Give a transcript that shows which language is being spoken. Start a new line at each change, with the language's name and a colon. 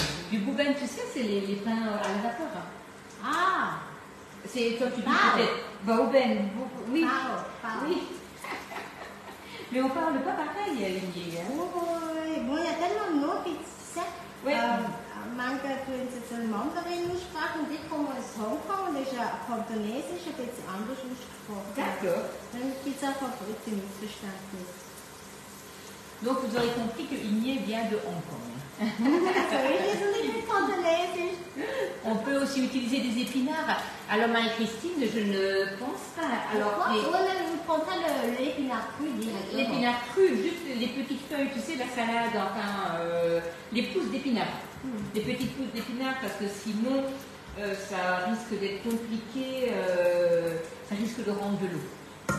French: Du bouben, tu sais, c'est les pains à la vapeur. Ah! C'est toi tu dis Pao. peut-être Baoben. Oui. Pao. Oui. Mais on parle pas pareil, Igné. Hein. Oui, bon, il y a tellement de noms qui sais. Oui.
German: Manche tun es jetzt eine Mandarin-Aussprache und ich komme aus Hongkong und das ist ja Kantonesisch, ein bisschen anders ausgesprochen.
French: D'accord.
German: Dann gibt es einfach ein bisschen Missverständnis.
French: Donc vous aurez compris que Igné vient de Hong Kong.
German: So ist es und ich bin Kantonesisch.
French: On peut aussi utiliser des épinards. Alors Marie-Christine, je ne pense pas. Alors On prendra l'épinard cru directement. l'épinard cru, juste les petites feuilles, tu sais, la salade, enfin, les pousses d'épinards. Les petites pousses d'épinards, parce que sinon, ça risque d'être compliqué, ça risque de rendre de l'eau.